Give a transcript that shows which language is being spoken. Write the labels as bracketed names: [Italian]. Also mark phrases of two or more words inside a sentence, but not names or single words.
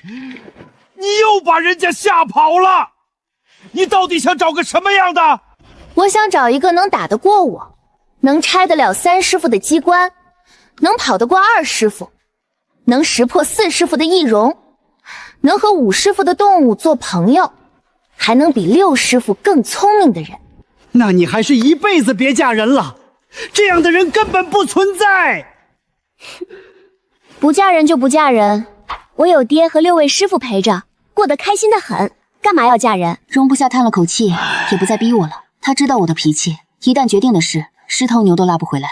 [Chinese] 你又把人家嚇跑了，你到底想找個什麼樣的？我想找一個能打得過我，能拆得了3師傅的機關，能跑得過2師傅，能識破4師傅的易容，能和5師傅的動物做朋友，還能比6師傅更聰明的人。那你還是一輩子別嫁人了，這樣的人根本不存在。不嫁人就不嫁人，我有爹和6位師傅陪着，过得開心的很，幹嘛要嫁人？容不下嘆了口氣，也不再逼我了。他知道我的脾氣，一旦決定的事，10頭牛都拉不回来。